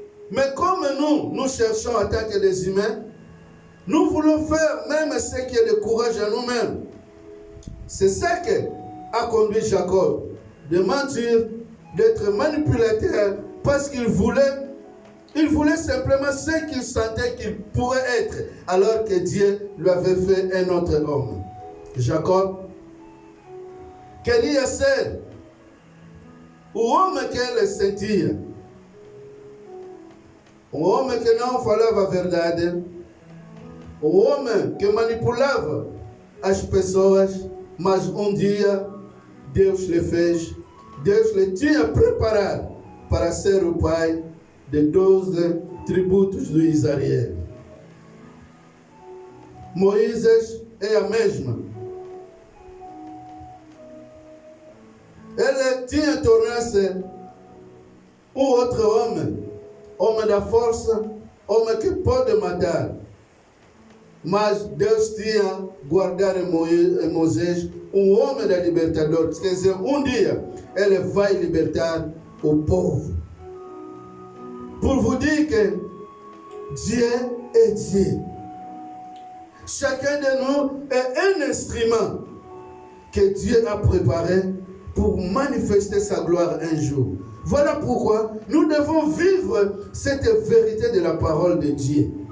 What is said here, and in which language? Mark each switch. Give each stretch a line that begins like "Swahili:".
French: Mais comme nous cherchons en tant que des humains, nous voulons faire même ce qui est de courage à nous-mêmes. C'est ça qui a conduit Jacob de mentir, d'être manipulateur, parce qu'il voulait simplement ce qu'il sentait qu'il pourrait être, alors que Dieu lui avait fait un autre homme.
Portuguese: Jacob, queria ser o homem que ele sentia. O homem que não falava a verdade, o homem que manipulava as pessoas, mas dia Deus lhe fez, Deus lhe tinha preparado para ser o pai de 12 tributos do Israel. Moisés é a mesma. Ele tinha tornado-se outro homem da força, homem que pode matar. Mas Deus tinha guardado em Moisés homem da libertador. Quer dizer, dia ele vai libertar o povo.
French: Pour vous dire que Dieu est Dieu. Chacun de nous est un instrument que Dieu a préparé pour manifester sa gloire un jour. Voilà pourquoi nous devons vivre cette vérité de la parole de Dieu.